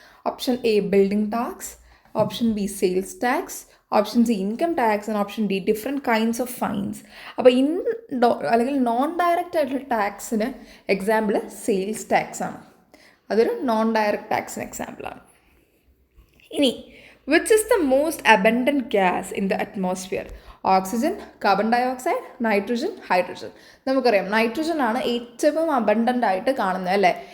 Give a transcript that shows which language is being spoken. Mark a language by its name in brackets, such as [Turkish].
[English] Option A building tax, option B sales tax, option C income tax and option D different kinds of fines. [Malayalam] അപ്പോൾ അല്ലെങ്കിൽ non direct ആയിട്ടുള്ള ടാക്സിന് example sales tax ആണ്. അതൊരു non direct ടാക്സിന് എക്സാമ്പിളാണ്. ഇനി [English] which is the most abundant gas in the atmosphere? [Malayalam] Oxygen, carbon dioxide, nitrogen, hydrogen. നമുക്കറിയാം nitrogen ആണ് ഏറ്റവും അബണ്ടൻ്റ് ആയിട്ട് കാണുന്നത് അല്ലേ.